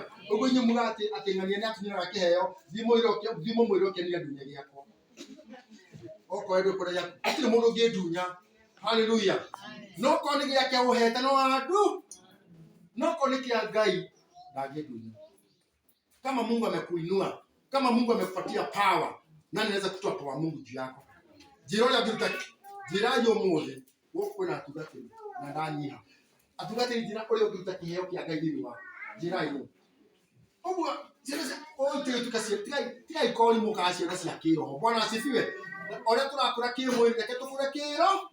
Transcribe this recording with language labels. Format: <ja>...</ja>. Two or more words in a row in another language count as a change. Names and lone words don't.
<ki>Ũguo inyuĩ muga atĩ ng'ania nĩ atunyanaga kĩheo, thimo mwĩre ũkenire ndunya gĩakwa. Okorwo ndũkũrĩa gũtirĩ mũndũ ũngĩndunya. Haleluya. No korwo nĩ gĩake ũhete no andũ, no korwo nĩ kĩa Ngai ndangĩndunya.</ki> <sw>Kama Mungu amekuinua, kama Mungu amekupatia power, nani anaweza kutoa power Mungu juu yako?</sw> <ki>Njĩra ũrĩa ngĩruta njĩra yo mũthĩ gũkũ na atugatĩri na ndanyiha atugatĩri njĩra ũrĩa ũngĩruta kĩheo kĩa Ngai thĩinĩ wa njĩra ĩyo. Ũguo tigai korimũ kana ciana cia kĩroho.</ki> <sw>Bwana asifiwe.</sw> <ki>Ũrĩa tũrakũra kĩmwĩrĩ reke tũkũre kĩroho.</ki>